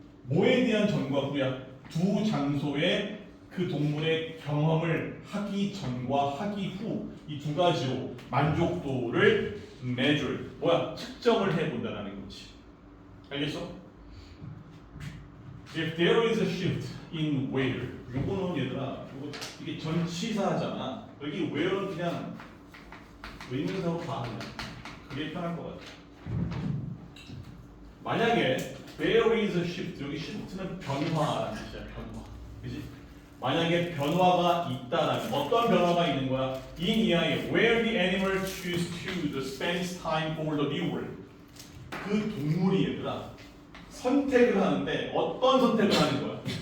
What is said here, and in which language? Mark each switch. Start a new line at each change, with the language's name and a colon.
Korean: 뭐에 대한 전과 후야? 두 장소의 그 동물의 경험을 하기 전과 하기 후 이 두 가지로 만족도를 measure, 뭐야? 측정을 해본다는 거지. 알겠어?
English: If there is a shift in where,
Korean: 요거는 얘들아, 이게 전치사잖아. 여기 where는 그냥 의문사로 봐 그냥. 그게 편할 것 같아. 만약에
English: There is a shift.
Korean: 여기 shift는 변화라는 뜻이야. 변화. 그지? 만약에 변화가 있다라면 어떤 변화가 있는 거야?
English: In 이하에 where the animal choose to spend its time for the reward.
Korean: 그 동물이 얘들아 선택을 하는데 어떤 선택을 하는 거야?